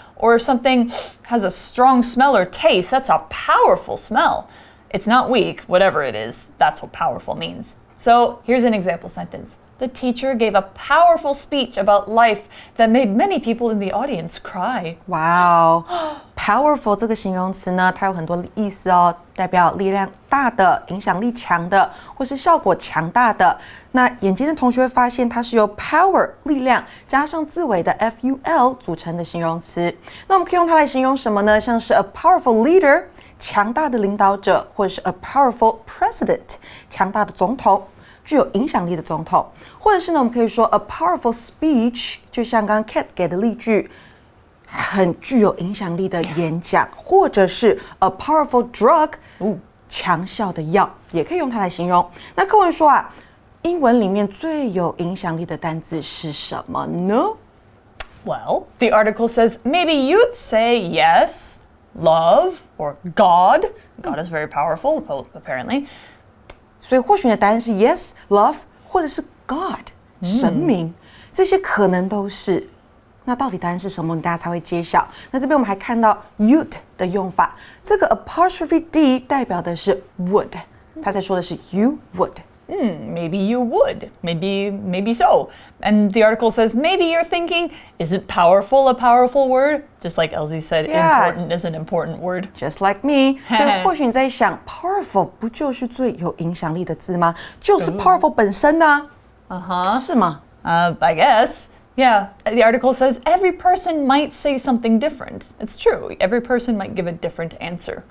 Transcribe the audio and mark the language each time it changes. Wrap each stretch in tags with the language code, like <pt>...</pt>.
<en>Or if something has a strong smell or taste, that's a powerful smell. It's not weak, whatever it is. That's what powerful means. So here's an example sentence. The teacher gave a powerful speech about life that made many people in the audience cry.</en> <zh>Wow, powerful 这个形容词呢，它有很多意思哦，代表力量大的、影响力强的，或是效果强大的。那眼尖的同学会发现，它是由 power 力量加上字尾的 ful 组成的形容词。那我们可以用它来形容什么呢？像是</zh> <en>a powerful leader</en> <zh>强大的领导者，或者是</zh> <en>a powerful president</en> <zh>强大的总统。具有影响力的总统，或者是呢，我们可以说</zh> <en>a powerful speech，</en> <zh>就像刚刚 Kat 给的例句，很具有影响力的演讲，或者是</zh> <en>a powerful drug，</en> <zh>强效的药，也可以用它来形容。那课文说啊，英文里面最有影响力的单字是什么呢？</zh> <en>Well, the article says maybe you'd say yes, love, or God. God is very powerful, apparently.</en> <zh>所以或许你的答案是</zh> <en>yes, love,</en> <zh>或者是 God, 神明，这些可能都是。那到底答案是什么？大家才会揭晓。那这边我们还看到 you'd 的用法，这个 apostrophe d 代表的是 would， 它在说的是</zh> <en>you would， maybe you would. Maybe so. And the article says, maybe you're thinking, isn't powerful a powerful word? Just like Elsie said, important is an important word. Just like me.</en> <zh>所以或许你在想 powerful 不就是最有影响力的字吗？就是 powerful 本身呢？是吗？</zh> <en>I guess. Yeah, the article says every person might say something different. It's true. Every person might give a different answer.</en>